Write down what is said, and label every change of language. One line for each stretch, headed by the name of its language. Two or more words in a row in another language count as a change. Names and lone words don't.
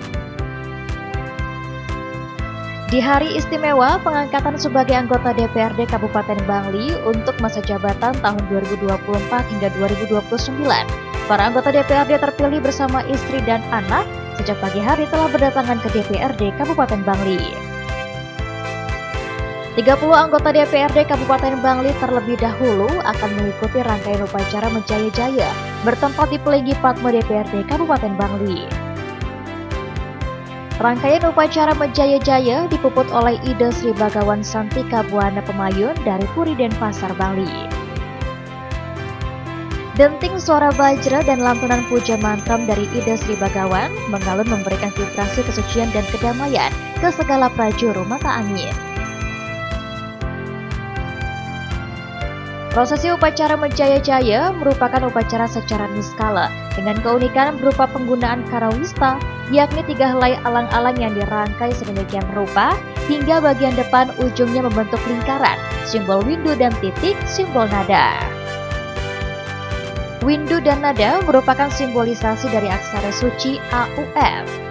Indonesian: Di hari istimewa pengangkatan sebagai anggota DPRD Kabupaten Bangli untuk masa jabatan tahun 2024 hingga 2029, para anggota DPRD terpilih bersama istri dan anak sejak pagi hari telah berdatangan ke DPRD Kabupaten Bangli. 30 anggota DPRD Kabupaten Bangli terlebih dahulu akan mengikuti rangkaian upacara Menjaya-Jaya bertempat di Pelinggi Padma DPRD Kabupaten Bangli. Rangkaian upacara Menjaya-Jaya dipuput oleh Ida Sri Bagawan Santika Buana Pemayun dari Puri Denpasar, Bali. Denting suara bajra dan lantunan puja mantra dari Ida Sri Bagawan mengalun memberikan vibrasi kesucian dan kedamaian ke segala prajuru mata angin. Prosesi upacara Menjaya-Jaya merupakan upacara secara niskala dengan keunikan berupa penggunaan karawista, yakni 3 helai alang-alang yang dirangkai sedemikian rupa hingga bagian depan ujungnya membentuk lingkaran, simbol windu dan titik, simbol nada. Windu dan nada merupakan simbolisasi dari aksara suci AUF.